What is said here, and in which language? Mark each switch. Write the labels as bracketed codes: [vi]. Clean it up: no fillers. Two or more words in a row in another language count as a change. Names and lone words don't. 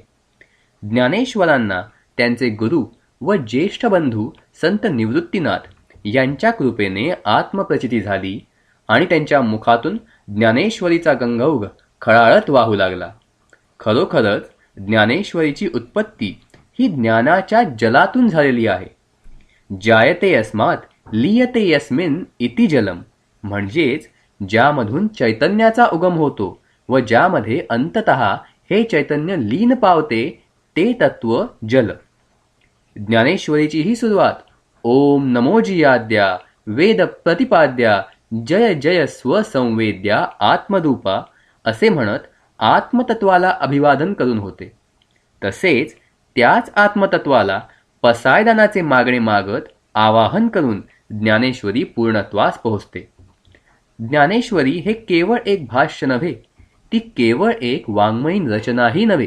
[mr] ज्ञानेश्वरांना त्यांचे गुरु व ज्येष्ठ बंधू संत निवृत्तीनाथ यांच्या कृपेने आत्मप्रचिती झाली आणि त्यांच्या मुखातून ज्ञानेश्वरीचा गंगौघ खळाळत वाहू लागला. खरोखरच ज्ञानेश्वरीची उत्पत्ती ही ज्ञानाच्या जलातून झालेली आहे. [sa] जायते अस्मात् लीयते यस्मिन् इति जलम, [mr] म्हणजेच ज्यामधून चैतन्याचा उगम होतो व ज्यामध्ये अंततः हे चैतन्य लीन पावते ते तत्व जल. ज्ञानेश्वरीची ही सुरुवात ओम नमोजियाद्या वेद प्रतिपाद्या जय जय स्वसंवेद्या आत्मरूपा असे म्हणत आत्मतत्वाला अभिवादन करून होते. तसेच त्याच आत्मतत्वाला पसायदानाचे मागणे मागत आवाहन करून ज्ञानेश्वरी पूर्णत्वास पोहोचते. ज्ञानेश्वरी हे केवळ एक भाष्य नव्हे, ती केवळ एक वाङ्मयीन रचनाही नव्हे.